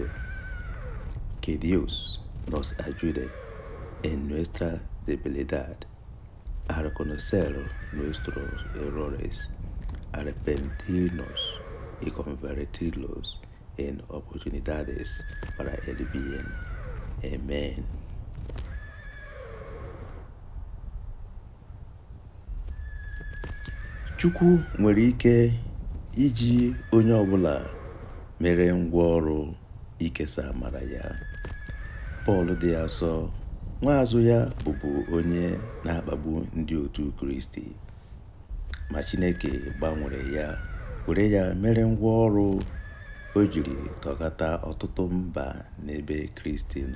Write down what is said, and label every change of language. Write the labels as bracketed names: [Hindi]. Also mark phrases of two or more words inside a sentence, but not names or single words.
[Spanish] Que Dios nos ayude en nuestra debilidad a reconocer nuestros errores, arrepentirnos y convertirlos en oportunidades para el bien. Amén. [Igbo] Chukwu nwere ike iji onye ọbụla mere ngwa ọrụ ikesa amara ya. Pọl dị asọ, nwaazụ ya bụbu onye na-akpagbu ndị otu Kristi, ma Chineke gbanwere ya were ya mere ngwa ọrụ o jiri tọghata ọtụtụ mba n'ebe Kristi nọ.